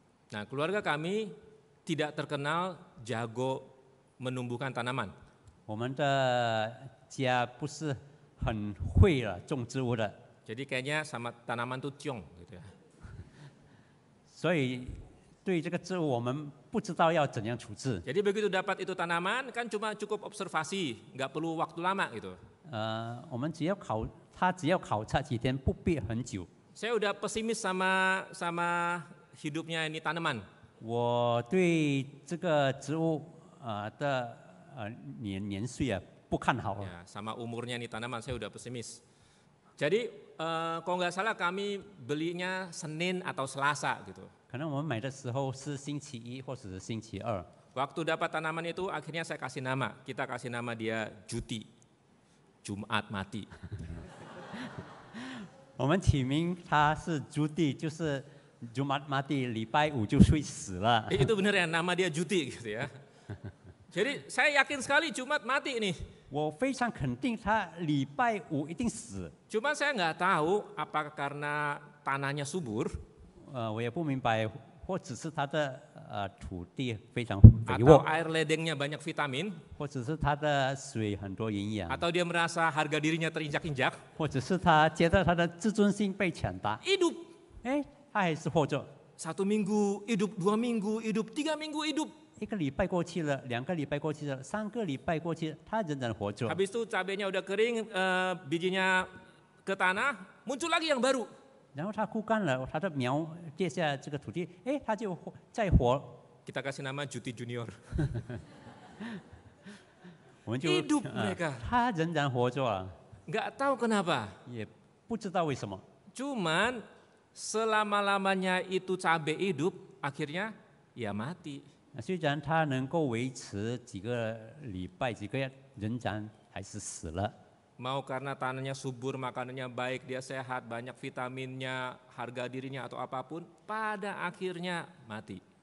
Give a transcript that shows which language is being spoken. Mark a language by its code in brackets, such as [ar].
[id] Nah, keluarga kami tidak terkenal jago menumbuhkan tanaman. [zh] 我们的家不是很会种植物的， [id] Jadi kayaknya sama tanaman tuh ciong gitu ya. [zh] 所以对这个植物我们不知道要怎样处置。 [id] Jadi begitu dapat itu tanaman kan cuma cukup observasi, nggak perlu waktu lama gitu. [zh] 我们只要考察几天，不必很久。 [id] Saya udah pesimis sama hidupnya ini tanaman. [zh] 我对这个植物的年岁不看好。 [id] Ya, sama umurnya ini tanaman saya udah pesimis. Jadi kalau nggak salah kami belinya Senin atau Selasa gitu. [zh] 可能我们买的时候是星期一或者是星期二。 [id] Waktu dapat tanaman itu akhirnya saya kasih nama. Kita kasih nama dia Juti, Jumat mati. [zh] 我们起名它是朱棣，就是 [id] Jumat mati， [zh] 礼拜五就会死了。 [id] Itu bener ya, nama dia Juti gitu ya. Jadi saya yakin sekali Jumat mati nih. [zh] 我非常肯定他礼拜五一定死。 [id] Cuma saya nggak tahu apakah karena tanahnya subur [zh] 我也不明白，或只是它的土地非常肥 [id] atau [zh] 沃， [id] air ledengnya banyak vitamin [zh] 或者是它的水很多营养， [id] atau dia merasa harga dirinya terinjak-injak. [zh] 或者是他觉得他的自尊心被抢答， [id] Hidup [zh] 哎，他还是活着。 [id] 1 minggu hidup, 2 minggu hidup, 3 minggu hidup. [zh] 1个礼拜过去了，2个礼拜过去了，3个礼拜过去了，他仍然活着。 [id] Habis itu cabenya udah kering, bijinya ke tanah, muncul lagi yang baru. [zh] 然后他枯干了，他的苗跌下这个土地，哎，他就再活。 [id] Kita kasih nama Juti Junior. [zh] 我们就 [id] Hidup mereka. [zh] 他仍然活着啊， [id] Nggak tahu kenapa. [zh] 也不知道为什么。 [id] Cuman selama-lamanya itu cabai hidup, akhirnya ya mati. [zh] 虽然他能够维持几个礼拜、几个月，仍然还是死了。 [id] Mau karena tanahnya subur, makanannya baik, dia sehat, banyak vitaminnya, harga dirinya atau apapun, pada akhirnya mati.